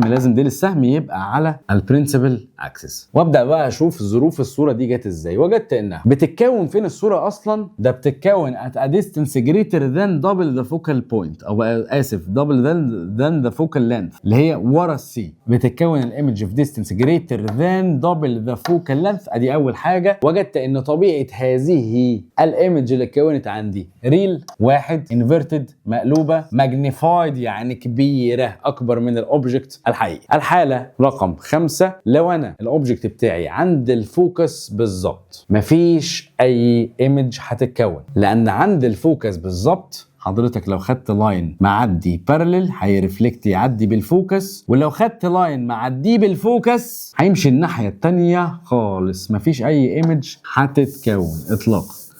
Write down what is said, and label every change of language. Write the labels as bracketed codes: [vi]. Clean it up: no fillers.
[ar] لازم ديل السهم يبقى على البرنسبل اكسس. وابدا بقى اشوف ظروف الصوره دي جت ازاي. وجدت انها بتتكون فين الصوره اصلا؟ ده بتتكون [en] at a distance greater than double the focal point، [ar] او اسف [en] double than the focal length، [ar] اللي هي ورا السي. بتتكون الايمج في [en] distance greater than double the focal length. [ar] ادي اول حاجه. وجدت ان طبيعه هذه الايمج اللي اتكونت عندي ريل، واحد انفيرتد مقلوبه، ماجنيفايد يعني كبيره اكبر من الاوبجكت الحقيقي. الحاله رقم 5، لو انا الاوبجكت بتاعي عند الفوكس بالظبط مفيش اي ايمج هتتكون، لان عند الفوكس بالظبط حضرتك لو خدت لاين معدي بارلل هيرفلكت يعدي بالفوكس، ولو خدت لاين معديه بالفوكس هيمشي الناحيه الثانيه خالص، مفيش اي ايمج هتتكون اطلاقا.